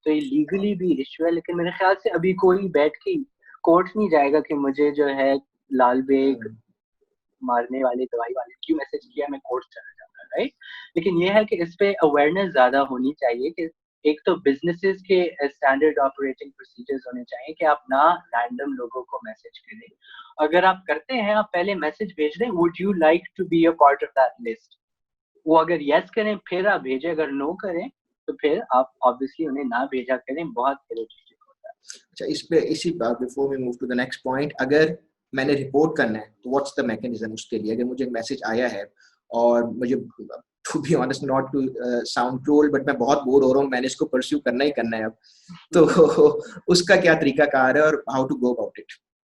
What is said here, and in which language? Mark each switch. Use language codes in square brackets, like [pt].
[ur] تو یہ لیگلی بھی ایشو ہے, لیکن میرے خیال سے ابھی کوئی بیٹھ کے کورٹ نہیں جائے گا کہ مجھے جو ہے لال بیگ مارنے والے دوائی والے کیوں میسج کیا, میں کورٹ چلا جاتا, رائٹ. لیکن یہ ہے کہ اس پہ اویئرنیس زیادہ ہونی چاہیے کہ ایک تو بزنسز کے اسٹینڈرڈ آپریٹنگ پروسیجرز ہونے چاہیے کہ آپ نہ رینڈم لوگوں کو میسج کریں. اگر آپ کرتے ہیں آپ پہلے میسج بھیج دیں [en] would you like to be a part of that list. [ur] وہ اگر یس کریں پھر آپ بھیجیں, اگر نو کریں تو پھر آپ obviously انہیں نہ بھیجا کریں, بہت irritating ہوتا ہے. اچھا اس پہ اسی بات [en] before we move to the next point, [ur] اگر میں نے رپورٹ کرنا ہے تو [en] what's the mechanism [ur] اس کے لیے؟ اگر مجھے میسج آیا ہے اور مجھے [en] to be honest not to sound cruel but [ur] میں بہت بور ہو رہا ہوں, میں نے اس کو پرسیو کرنا ہی کرنا ہے اب, تو اس کا کیا طریقہ کار ہے اور [en] how to go about it؟